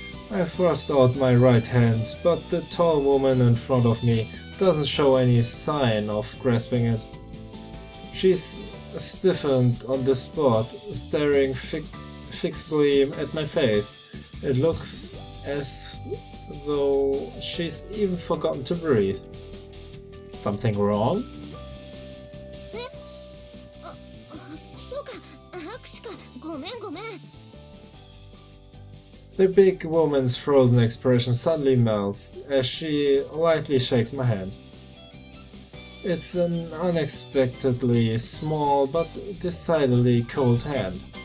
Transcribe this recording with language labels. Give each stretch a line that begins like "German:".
English: I thrust out my right hand, but the tall woman in front of me doesn't show any sign of grasping it. She's stiffened on the spot, staring fixedly at my face. It looks as though she's even forgotten to breathe. Something wrong?
Japanese: そうか、握手か、ごめんごめん。
English: The big woman's frozen expression suddenly melts as she lightly shakes my hand. It's an unexpectedly small but decidedly cold hand.